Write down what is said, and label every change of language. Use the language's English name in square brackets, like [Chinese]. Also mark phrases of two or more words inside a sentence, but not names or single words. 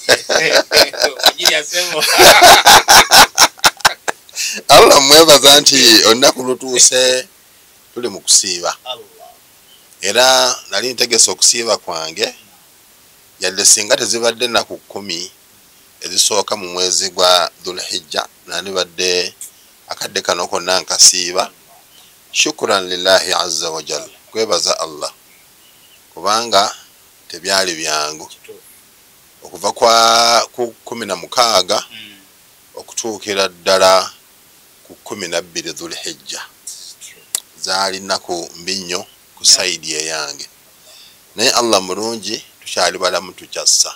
[Ganda] Allah mwebaza nti olunaku lutuuse tuli mu kusiiba, era nali ntegese okusiiba kwange yadde singa tezibadde ennaku 10 ezisooka mu mwezi gwa Dhulhijja, nandibadde akadde kano konna nkasiiba. [Arabic] شكرا لله عز وجل, [Ganda] kwebaza Allah kubanga tebyali byangu okuva ku 16 okutuukira ddala ku 12 Dhulhijja. Zaali nnaku mbi nnyo ku saidi eyange, naye Allah mulungi, tukyali balamu tukyassa.